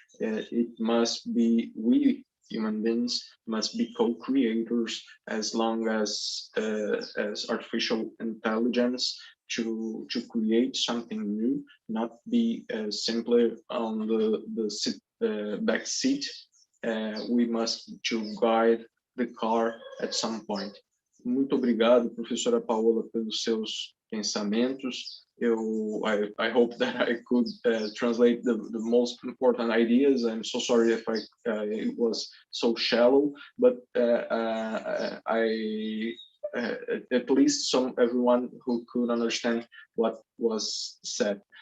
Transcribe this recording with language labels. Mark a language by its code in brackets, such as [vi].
[en] It must be, we human beings must be co-creators as long as artificial intelligence to create something new, not be simply on the back seat. We must to guide the car at some point. [pt] Muito obrigado, professora Paola, pelos seus pensamentos. [en] I hope that I could translate the most important ideas. I'm so sorry if it was so shallow, but at least everyone who could understand what was said.